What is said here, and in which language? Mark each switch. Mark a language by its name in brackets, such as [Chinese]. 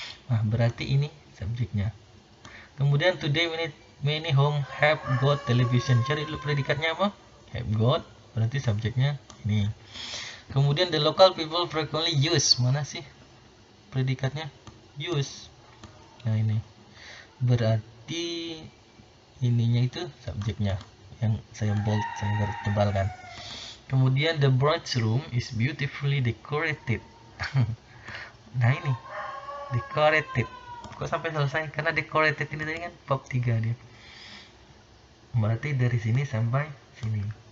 [Indonesian] Nah, berarti ini subjeknya. Kemudian [English] today many home have got television. [Indonesian] Cari dulu predikatnya apa? Have got. Berarti subjeknya ini. Kemudian [English] the local people frequently use. [Indonesian] Mana sih predikatnya? Use. Nah ini berarti ininya itu subjeknya yang saya bold, saya garis tebalkan. Kemudian [English] the bride's room is beautifully decorated. [Indonesian] Nah ini decorated, kok sampai selesai? Karena decorated ini tadi kan bab 3 dia, berarti dari sini sampai sini.